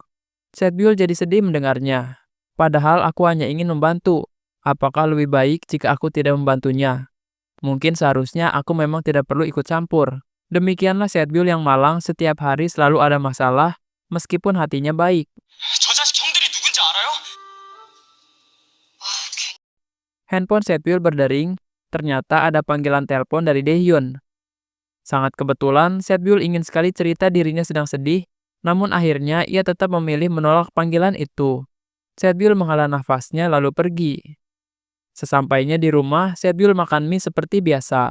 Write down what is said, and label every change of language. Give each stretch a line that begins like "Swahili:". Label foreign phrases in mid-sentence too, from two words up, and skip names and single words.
Indonesian: Setbyul jadi sedih mendengarnya. "Padahal aku hanya ingin membantu. Apakah lebih baik jika aku tidak membantunya? Mungkin seharusnya aku memang tidak perlu ikut campur." Demikianlah Setbyul yang malang setiap hari selalu ada masalah, meskipun hatinya baik.
Korean: 저 자식 형들이 누군지 알아요?
Indonesian: Handphone Setbyul berdering, ternyata ada panggilan telepon dari Daehyun. Sangat kebetulan, Setbyul ingin sekali cerita dirinya sedang sedih, namun akhirnya ia tetap memilih menolak panggilan itu. Setbyul menghela nafasnya lalu pergi. Sesampainya di rumah, Setbyul makan mie seperti biasa.